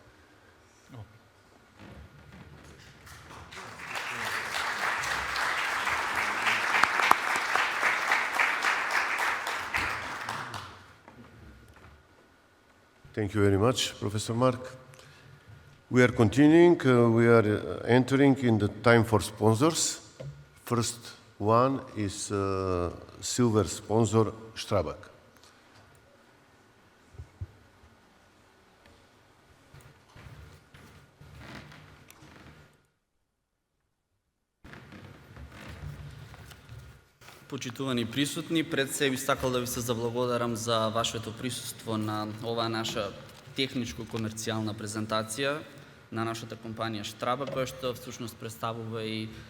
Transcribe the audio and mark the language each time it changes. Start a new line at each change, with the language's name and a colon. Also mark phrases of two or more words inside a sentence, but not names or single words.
English: Thank you very much, Professor Mark. We are continuing. We are entering in the time for sponsors. First one is silver sponsor Strabag.
Macedonian: Почитувани присутни, пред себе сакал да ви се заблагодарам за вашето присуство на оваа наша техничко-комерцијална презентација на нашата компанија Strabag, која што всушност представува и